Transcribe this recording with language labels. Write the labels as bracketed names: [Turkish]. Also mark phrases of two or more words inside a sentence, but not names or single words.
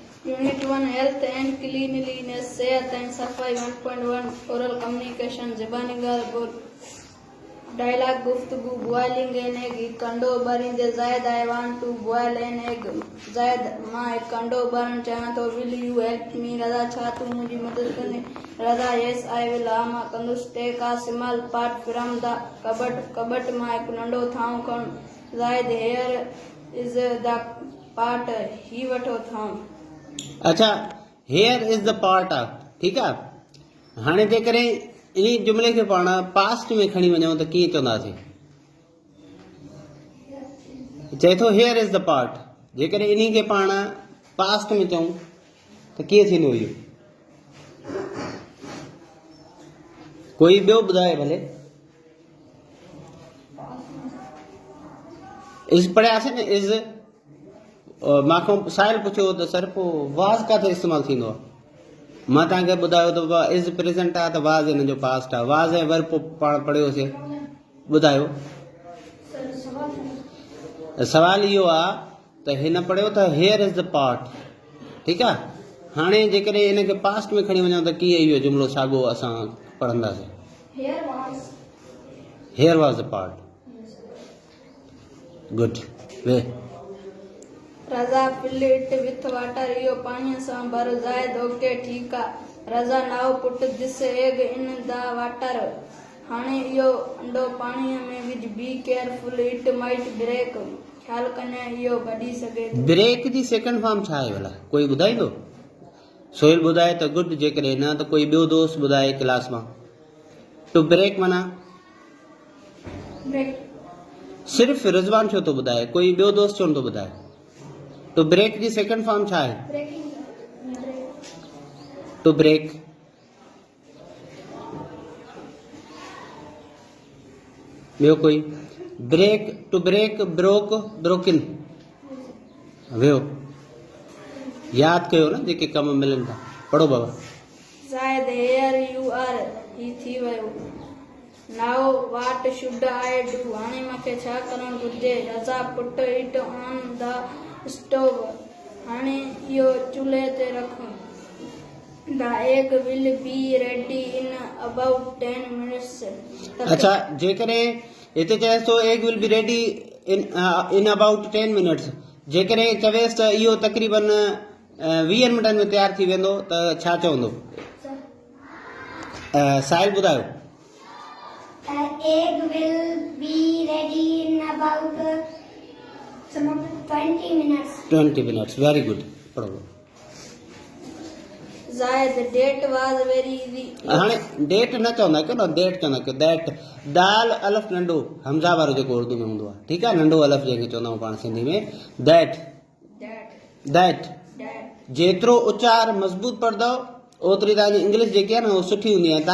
[English] Unit 1 Health and Cleanliness सेहत एंड सफाई 1.1 oral communication [Sindhi] ज़बानी ॻाल्हि [English] डायलॉग गुफ्तगू boiling an egg [Sindhi] कंडो बरिंदे [English] ज़ायद I want to boil an egg ज़ायद [Sindhi] मां एक कंडो बरण चाहियां थो [English] will you help me रज़ा [Sindhi] छा तूं मुंहिंजी मदद कंदे [English] रज़ा yes I will [Sindhi] हा मां कंदुसि [English] take a small part from the cupboard [Sindhi] मां हिकु नंढो थांव खणु [English] ज़ायद here is the part [Sindhi] ही वठो थांव। अच्छा [English] here is the part [Sindhi] आहे ठीक आहे। हाणे जेकॾहिं इन जुमिले खे पाण पास्ट में खणी वञूं त कीअं चवंदासीं? चए थो [English] here is the part, [Sindhi] जेकॾहिं इन खे पाण पास्ट में चऊं त कीअं थींदो इहो? कोई ॿियो ॿुधाए भले। इज़ पढ़ियासीं न इज़। मूंखां साहिल पुछियो त सर पोइ वाज़ किथे इस्तेमालु थींदो आहे? मां तव्हांखे ॿुधायो त इज़ प्रेज़ेंट आहे त वाज़ हिन जो पास्ट आहे। वाज़ ऐं वर्ब पाण पढ़ियोसीं। ॿुधायो सवाल इहो आहे त हिन पढ़ियो त [English] here is the part [Sindhi] ठीकु आहे। हाणे जेकॾहिं हिन खे पास्ट में खणी वञूं त कीअं इहो जुमिलो साॻियो असां पढ़ंदासीं? [English] here was the part. good way [Sindhi] रज़ा [English] fill it with water [Sindhi] इहो पाणीअ सां भर ज़ायद ओके ठीकु आहे। [English] रज़ा now put this egg in the water [Sindhi] हाणे इहो अंडो पाणीअ में विझ [English] be careful it might break [Sindhi] ख़्यालु कजांइ इहो भॼी सघे थो। ब्रेक जी [English] second form [Sindhi] छा आहे भला कोई ॿुधाईंदो? सोहेल ॿुधाए त गुड, जेकॾहिं न त कोई ॿियो दोस्त ॿुधाए क्लास मां। [English] to break [Sindhi] माना सिर्फ़ रिज़वान छो थो ॿुधाए, कोई ॿियो दोस्त छो नथो ॿुधाए? [English] to break [Sindhi] जी [English] second form [Sindhi] छा आहे? [English] to break [Sindhi] ॿियो कोई? [English] break to break broke broken [Sindhi] वियो यादि कयो न जेके कम मिलनि था। पढ़ो बाबा। ज़ायद [English] here you are [Sindhi] ही थी वियो। [English] now what should I do [Sindhi] हाणे मूंखे छा करणु घुर्जे? [English] रज़ा put it on the stove [Sindhi] हाणे इहो चूल्हे ते रखूं। [English] the egg will be ready in about 10 minutes. [Sindhi] अच्छा जेकॾहिं हिते चएसि थो [English] egg will be ready in about 10 minutes, [Sindhi] जेकॾहिं चवेसि त इहो तक़रीबन 20 मिंटनि में तयारु थी वेंदो त छा चवंदो? साहिल ॿुधायो। [English] Egg will be ready in about 20 minutes. 20 minutes, very good. [Sindhi] पढ़ो। [English] ज़ायद that was very easy [Sindhi] हाणे डेट न चवंदा कयो न, डेट चवंदा कयो। दैट दाल अलफ नंढो हमज़ा वारो जेको उर्दू में हूंदो आहे ठीकु आहे, नंढो अलफ जंहिंखे चवंदा आहियूं पाण सिंधी में। दैट जेतिरो उचार मज़बूत पढ़ंदव ओतिरी तव्हांजी इंग्लिश जेकी आहे न उहा सुठी हूंदी आहे।